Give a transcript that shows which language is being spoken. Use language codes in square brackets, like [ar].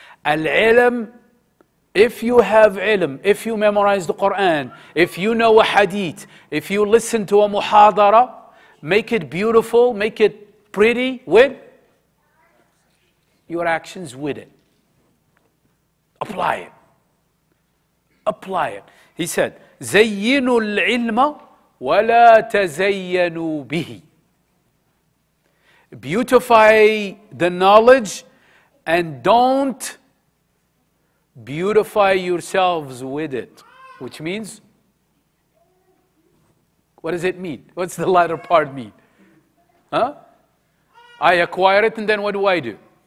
[en] Al-ilm, if you have ilm, if you memorize the Quran, if you know a hadith, if you listen to a muhadara, make it beautiful, make it pretty with your actions with it. Apply it. Apply it. [ar] He said, زينوا العلم ولا تزينوا به. [en] Beautify the knowledge and don't beautify yourselves with it. Which means, what does it mean? What's the latter part mean? Huh? I acquire it, and then what do?